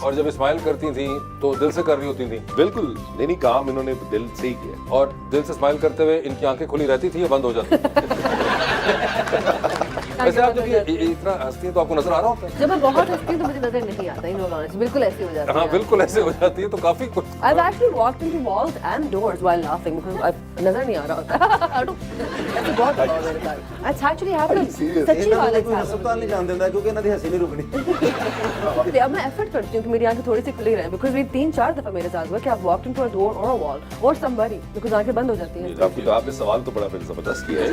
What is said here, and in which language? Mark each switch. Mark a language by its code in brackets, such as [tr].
[hi] और जब स्माइल करती थी तो दिल से कर रही होती थी? बिल्कुल नहीं, काम इन्होंने दिल से ही किया। और दिल से स्माइल करते हुए इनकी आंखें खुली रहती थी या बंद हो जाती थी? वैसे आप जब ये इतना हंसती हैं तो आपको नजर आ रहा होता है? जब मैं बहुत हंसती हूँ तो मुझे नजर नहीं आता, [en] in all honesty, [hi] बिल्कुल ऐसे हो जाता है। हाँ बिल्कुल ऐसे हो जाती है तो काफी कुछ [en] I've actually walked into walls and doors while laughing because [hi] नजर नहीं आ रहा होता। [en] I don't- [hi] ऐसे बहुत होता है मेरे साथ। [en] It's actually happened। [hi] सच्ची वाला कोई हस्पताल नहीं जान देता क्योंकि इन्हों दी हंसी नहीं रुकनी। अब मैं एफर्ट करती हूँ कि मेरी आंखें थोड़ी सी खुली रहें बिकॉज ये 3-4 दफा मेरे साथ हुआ कि आप [en] walked into a door और a wall और somebody [hi] बिकॉज आंखें बंद हो जाती हैं। आपने सवाल तो बड़ा फिर जबरदस्त किया है